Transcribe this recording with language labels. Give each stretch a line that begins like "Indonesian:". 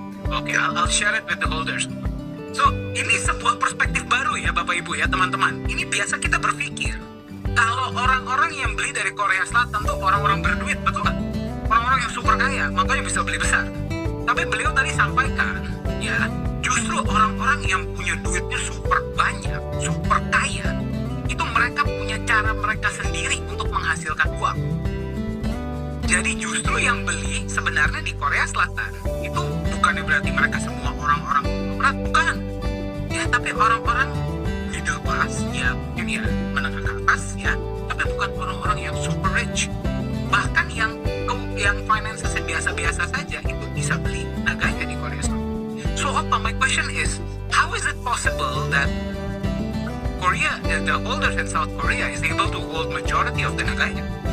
English: Oke, I'll share it with the holders.
Indonesian: So, ini sebuah perspektif baru ya Bapak Ibu ya teman-teman. Ini biasa kita berpikir kalau orang-orang yang beli dari Korea Selatan tuh orang-orang berduit, betul nggak? Orang-orang yang super kaya, makanya bisa beli besar. Tapi beliau tadi sampaikan, ya, justru orang-orang yang punya duitnya super banyak, super kaya, itu mereka punya cara mereka sendiri untuk menghasilkan uang. Jadi justru yang beli sebenarnya di Korea Selatan itu bukannya berarti mereka semua orang-orang berat, bukan. Ya, tapi orang-orang middle class, ya mungkin ya menengah ke atas ya, tapi bukan orang-orang yang super rich. Bahkan yang finance biasa-biasa saja itu bisa beli naganya di Korea Selatan.
English: So Opa, my question is, how is it possible that Korea, the holders in South Korea is able to hold majority of the nagaya?